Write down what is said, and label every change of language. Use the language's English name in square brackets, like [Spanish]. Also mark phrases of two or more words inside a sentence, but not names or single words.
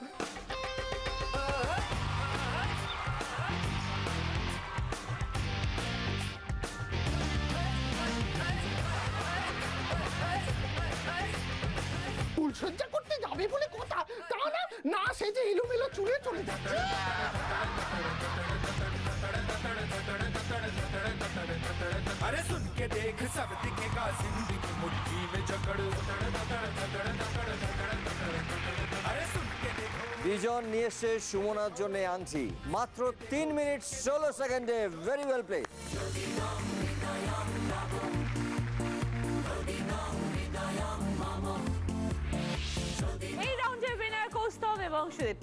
[Bangla] ফুলসজ্জা করতে যাবে বলে কথা, তা না, না সেজে এলোমেলো চুলে চলে যাচ্ছে। [Hindi] अरे सुन के देख सब दिखेगा जिंदगी मुट्ठी में जकड़ अरे सुन के देखो। [Bangla] বিজন নিয়ে এসে সুমনার জন্য আনছি মাত্র 3 মিনিট 16 সেকেন্ডে। [English] very well play. [Bangla] এই রাউন্ডের উইনার কৌস্তব এবং সুদীপ্তা।